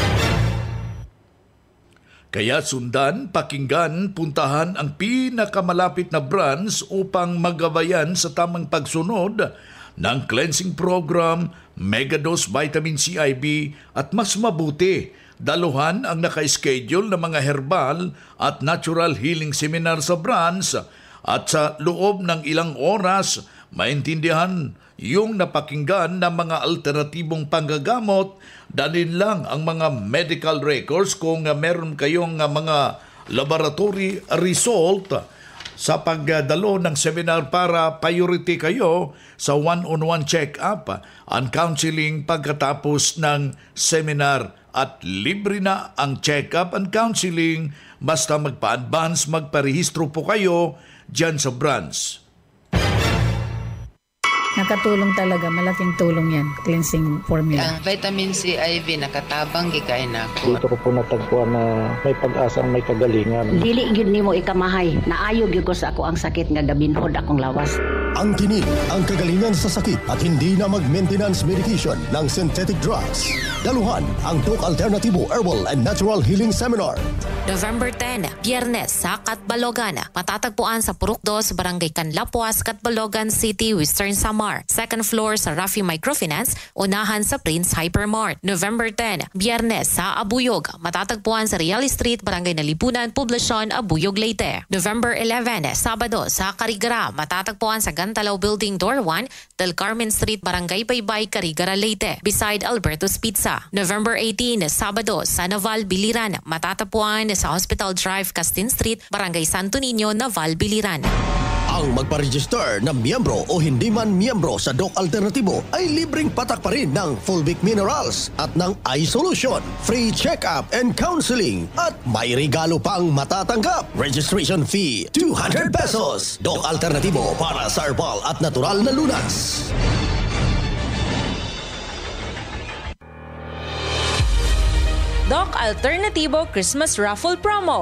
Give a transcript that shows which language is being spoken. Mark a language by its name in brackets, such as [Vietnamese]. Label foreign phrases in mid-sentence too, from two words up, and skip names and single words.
[Filipino] Kaya sundan, pakinggan, puntahan ang pinakamalapit na branch upang magabayan sa tamang pagsunod ng [English] cleansing program, [Filipino] Megadose Vitamin CIB at mas mabuti, daluhan ang naka-schedule na mga herbal at [English] natural healing seminar [Filipino] sa branch at sa loob ng ilang oras maintindihan yung napakinggan na mga alternatibong panggagamot. Dalhin lang ang mga [English] medical records [Filipino] kung meron kayong mga [English] laboratory result [Filipino] sa pagdalo ng seminar para priority kayo sa [English] one-on-one check-up and counseling [Filipino] pagkatapos ng seminar at libre na ang [English] check-up and counseling [Filipino] basta magpa-advance, magparehistro po kayo dyan sa branch. Nakatulong talaga, malaking tulong yan, [English] cleansing formula. [Cebuano] Ang vitamin C IV nakatabang gikain ako. [Filipino] Dito ko po natagpuan na may pag-asang may kagalingan. [Cebuano] Dili gyud nimo ikamahay, naayo gyud ko sa ako ang sakit nga dabinhod akong lawas. [Filipino] Ang tinig, ang kagalingan sa sakit at hindi na mag- [English] maintenance medication [Filipino] ng [English] synthetic drugs. [Filipino] Daluhan ang Doc Alternativo Herbal and Natural Healing Seminar. November 10, Biyernes sa Catbalogan. Matatagpuan sa Purok 2, Barangay Canlapuas, Catbalogan City, Western Samar. [English] Second floor [Filipino] sa Rafi Microfinance, unahan sa Prince Hypermart. November 10, Biyernes sa Abuyog. Matatagpuan sa Real Street, Barangay Nalipunan, Poblacion, Abuyog, Leyte. November 11, Sabado sa Carigara. Matatagpuan sa Gantalao Building Door 1, Del Carmen Street, Barangay Baybay, Carigara, Leyte. [English] Beside Alberto's Pizza. [Filipino] November 18, Sabado sa Naval Biliran. Matatagpuan sa Hospital Drive, Castin Street, Barangay Santo Niño, Naval Biliran. Ang magpa-register na miyembro o hindi man miyembro sa Doc Alternatibo ay libreng patak pa rin ng Fulvic Minerals at ng Eye Solution, [English] free check-up and counseling [Filipino] at may regalo pang matatanggap. [English] Registration fee [Filipino] 200 pesos. Doc Alternatibo para sa herbal at natural na lunas. Doc Alternatibo Christmas Raffle Promo.